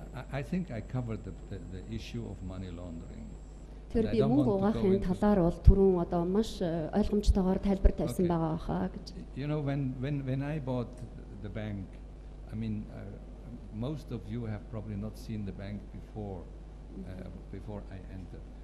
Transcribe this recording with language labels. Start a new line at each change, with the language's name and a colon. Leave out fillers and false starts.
English: I think I covered the issue of money laundering.
Mongolian: Тэр би мөнгө угаахын талаар бол түрүүн одоо маш ойлгомжтойгоор тайлбар тавьсан байгаа хаа гэж.
English: You know, when I bought the bank, I mean, most of you have probably not seen the bank before I entered.